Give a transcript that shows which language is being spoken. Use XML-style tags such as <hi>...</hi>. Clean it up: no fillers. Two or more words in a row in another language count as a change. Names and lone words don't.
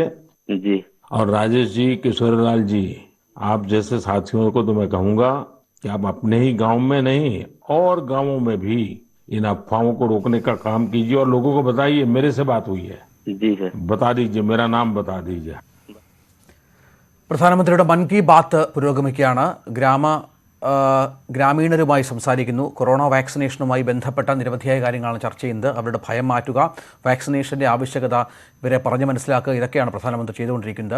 <hi>जी। और राजेश जी, किशोरीलाल जी, आप जैसे साथियों को तो मैं कहूंगा कि आप अपने ही गांव में नहीं और गांवों में भी इन अफवाहों को रोकने का काम कीजिए, और लोगों को बताइए मेरे से बात हुई है, जी सर। बता दीजिए, मेरा नाम बता दीजिए।</hi> <ml>പ്രധാനമന്ത്രിയുടെ മൻ കി ബാത്ത് പുരോഗമിക്കുകയാണ്. ഗ്രാമീണരുമായി സംസാരിക്കുന്നു. കൊറോണ വാക്സിനേഷനുമായി ബന്ധപ്പെട്ട നിരവധിയായ കാര്യങ്ങളാണ് ചർച്ച ചെയ്യുന്നത്. അവരുടെ ഭയം മാറ്റുക, വാക്സിനേഷൻ്റെ ആവശ്യകത ഇവരെ പറഞ്ഞു മനസ്സിലാക്കുക, ഇതൊക്കെയാണ് പ്രധാനമന്ത്രി ചെയ്തുകൊണ്ടിരിക്കുന്നത്.</ml>